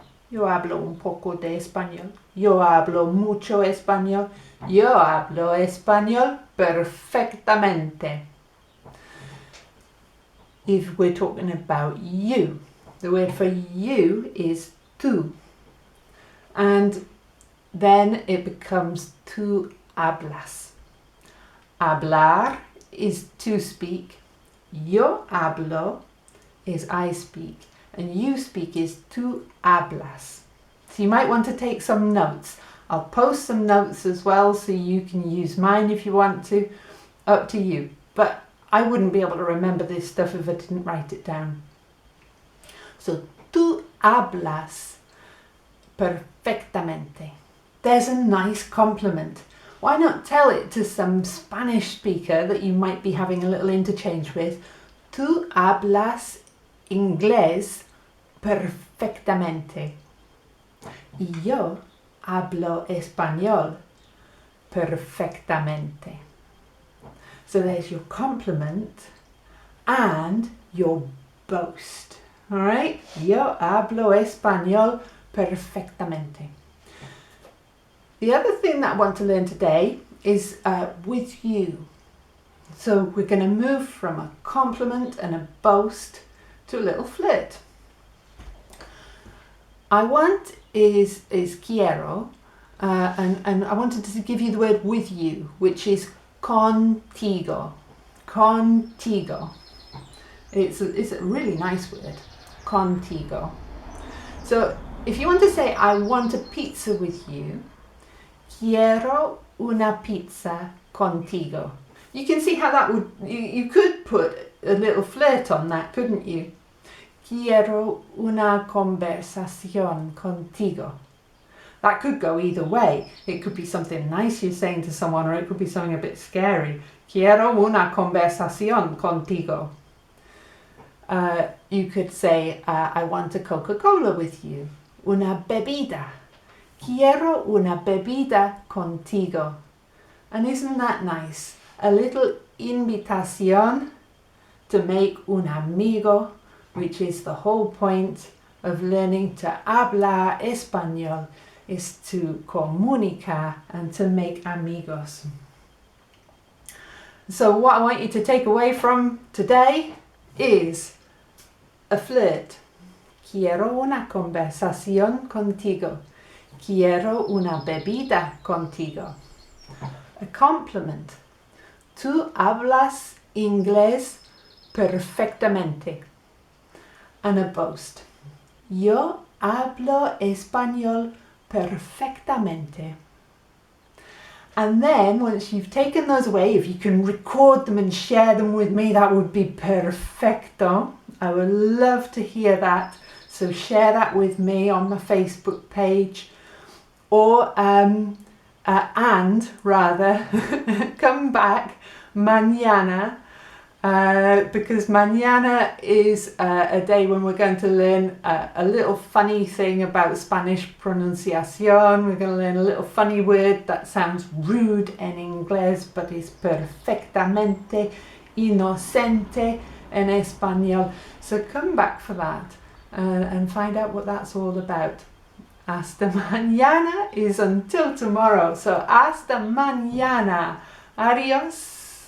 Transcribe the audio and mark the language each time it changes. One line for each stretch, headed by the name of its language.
Spanish: Yo hablo un poco de español. Yo hablo mucho español. Yo hablo español perfectamente.
English: If we're talking about you, the word for you is tú. And then it becomes
Spanish: tú hablas.
English: Hablar is to speak.
Spanish: Yo hablo
English: is I speak. And you speak is
Spanish: tú hablas.
English: So you might want to take some notes. I'll post some notes as well so you can use mine if you want to. Up to you. But I wouldn't be able to remember this stuff if I didn't write it down. So
Spanish: tú hablas perfectamente.
English: There's a nice compliment. Why not tell it to some Spanish speaker that you might be having a little interchange with?
Spanish: Tú hablas inglés perfectamente. Y yo hablo español perfectamente.
English: So there's your compliment and your boast. All right?
Spanish: Yo hablo español perfectamente.
English: The other thing that I want to learn today is with you. So we're going to move from a compliment and a boast to a little flirt. I want is quiero, and I wanted to give you the word with you, which is contigo. Contigo. It's a really nice word, contigo. So if you want to say, I want a pizza with you,
Spanish: quiero una pizza contigo.
English: You can see how that would, you could put a little flirt on that, couldn't you?
Spanish: Quiero una conversación contigo.
English: That could go either way. It could be something nice you're saying to someone, or it could be something a bit scary.
Spanish: Quiero una conversación contigo.
English: You could say, I want a Coca-Cola with you.
Spanish: Una bebida. Quiero una bebida contigo.
English: And isn't that nice? A little invitación to make un amigo, which is the whole point of learning to hablar español, is to comunicar and to make amigos. So what I want you to take away from today is a flirt.
Spanish: Quiero una conversación contigo. Quiero una bebida contigo.
English: A compliment.
Spanish: Tú hablas inglés perfectamente.
English: And a boast.
Spanish: Yo hablo español perfectamente.
English: And then once you've taken those away, if you can record them and share them with me, that would be perfecto. I would love to hear that. So share that with me on my Facebook page, or and rather, come back mañana, because mañana is a day when we're going to learn a little funny thing about Spanish pronunciation. We're going to learn a little funny word that sounds rude in inglés, but is perfectamente, inocente in español. So come back for that and find out what that's all about.
Spanish: Hasta mañana
English: is until tomorrow. So
Spanish: hasta mañana. Adios.